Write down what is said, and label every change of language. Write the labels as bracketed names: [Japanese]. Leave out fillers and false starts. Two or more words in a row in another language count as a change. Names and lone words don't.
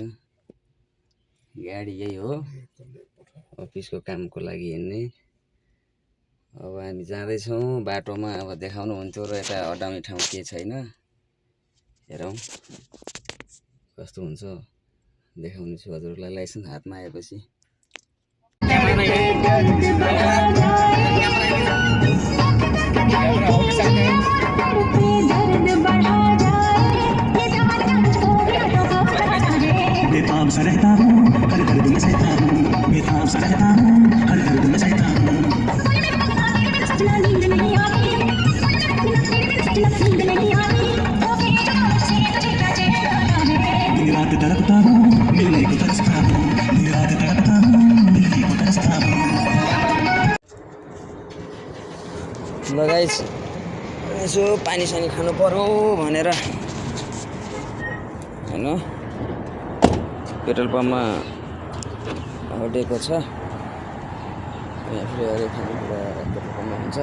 [Nepali] गाडी यही हो, अफिसको कामको लागि हिँड्ने। अब हामी जाँदैछौँ बाटोमा। अब देखाउनु हुन्थ्यो र यता अडाउने ठाउँ के छैन, हेरौँ कस्तो हुन्छ देखाउने छु हजुरलाई लाइसेन्स हातमा आएपछि। [Hindi] बेताब सा रहता हूँ हर दर्द में सहता हूँ, बेताब सा रहता हूँ हर दर्द में सहता हूँ। दिन रात तड़पता हूँ मिलने को तरसता हूँ, दिन रात तड़पता हूँ मिलने को तरसता हूँ। [Nepali] ल गाइस यसो पानी सानी खानु पर्यो भनेर हैन पेट्रोल पम्पमा अडेको छ। यहाँ फेरि अरू खानेकुरा पेट्रोल पम्पमा हुन्छ।